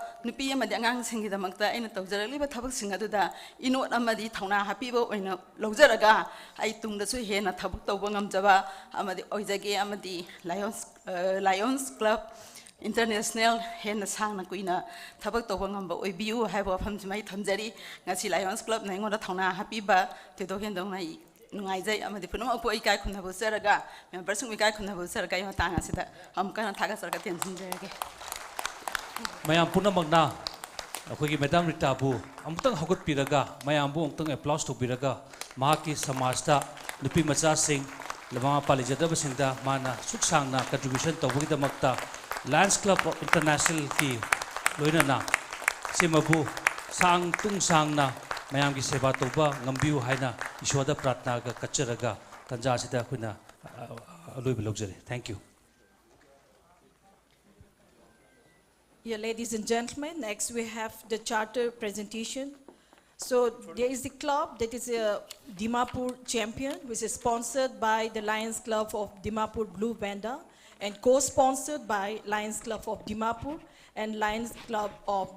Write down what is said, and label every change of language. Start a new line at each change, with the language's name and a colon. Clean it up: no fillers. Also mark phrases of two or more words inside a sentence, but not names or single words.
Manipuri: nupi amadi angang singgidamakta aina tawjaraliba thabak sing aduda inot amadi thauna hapibo oina lojaraga ai tungda su hena thabak tawba ngamjaba amadi oijage amadi Lions Club International hena sangna kuina thabak tawba ngamba oibiu haibo famjimai thamjari ngasi Lions Club na ingoda thauna hapiba tedo hendong nai nungai jai amadi punong apu ai kai khunna bosaraga member sung kai khunna bosaraga yo tanga sida am kana thaga sarga tension jage Mayam puna magna akhoi Madam Rita bu amtang hagut piraga mayam bu amtang applause to piraga mahaki samajta nupi macha sing lama palijada basingda mana suksangna contribution tawgi damakta Lions Club International ki loina na simabu sang tung sangna mayam ki seba toba ngambiu haina iswada pratna ga kacharaga tanja sida khuna aloi bilokjare.
English: Thank you. Yeah, ladies and gentlemen, next we have the charter presentation. So there is the club that is a Dimapur champion, which is sponsored by the Lions Club of Dimapur Blue Banda and co-sponsored by Lions Club of Dimapur and Lions Club of Jofo.